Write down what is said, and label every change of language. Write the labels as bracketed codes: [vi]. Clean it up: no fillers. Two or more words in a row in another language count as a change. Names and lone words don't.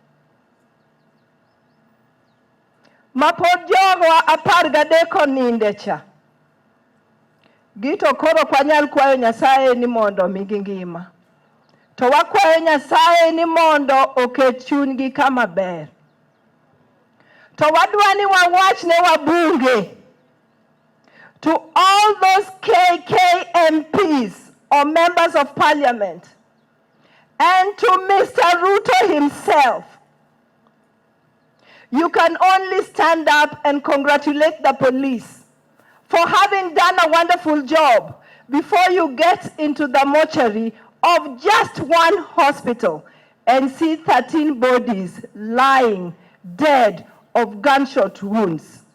[luo] Ma pod jogo 13 ninde cha. Gito koro kwanyal kwayo Nyasaye ni mondo migi ngima. To wakwayo Nyasaye ni mondo oket chunygi kama ber. To wadwani wawach ne wabunge. [en] To all those KKMPs or members of parliament and to Mr. Ruto himself, you can only stand up and congratulate the police for having done a wonderful job before you get into the mortuary of just one hospital and see 13 bodies lying dead of gunshot wounds.